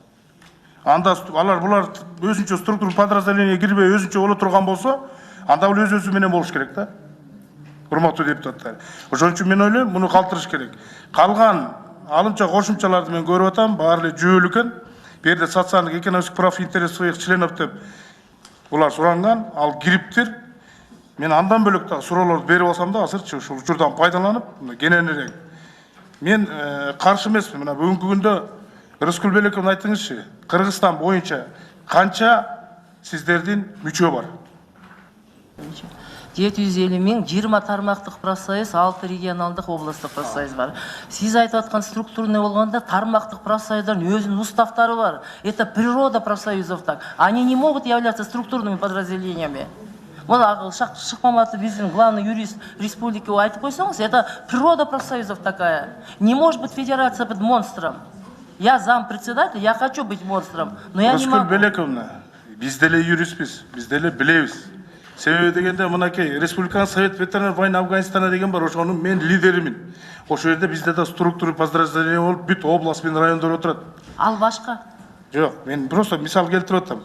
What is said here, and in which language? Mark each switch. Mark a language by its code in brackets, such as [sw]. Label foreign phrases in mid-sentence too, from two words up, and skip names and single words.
[ky] Анда булар өзүнчө [ru] структура подразделение [ky] кирбей өзүнчө боло турган болсо, анда бул өз-өзү менен болуш керек да. Урматтуу депутаттар. Ошон үчүн мен ойлойм, муну калтырыш керек. Калган алымча кошумчаларды мен көрүп атам, баары эле жүйөлүү экен. Бу жерде [ru] социальный экономический прав интерес своих членов [ky] деп булар суранган, ал кириптир. Мен андан бөлөк дагы суроолорду берип алсам да, азырчы ушул учурдан пайдаланып, кененирээк. Мен каршы эмесмин. Мына бүгүнкү күндө Рыскүл Белеков айтыңызчы, Кыргызстан боюнча канча сиздердин мүчө бар? 750 000, 20 тармактык профсоюз, 6 регионалдык областтык профсоюз бар. Сиз айтып аткан структурный болгондо тармактык профсоюздардын өзүнүн уставтары бар. [ru] Это природа профсоюзов так. Они не могут являться структурными подразделениями. Вот Шыкмаматов, биздин главный юрист республики, [ky] айтып койсоңуз, [ru] это природа профсоюзов такая. Не может быть федерация под монстром. Я зампредседатель, я хочу быть монстром, но я не могу. [ky] Рыскүл Белековна, биз деле юристпиз, биз деле билебиз. Себеби дегенде мынакей Республиканың Совет ветеранов войны Афганистана деген бар, ошонун мен лидеримин. Ошол жерде бизде да [ru] структура подразделение [ky] болуп, бүт область менен райондор отурат. Ал башка. Жок, мен просто мисал келтирип атам.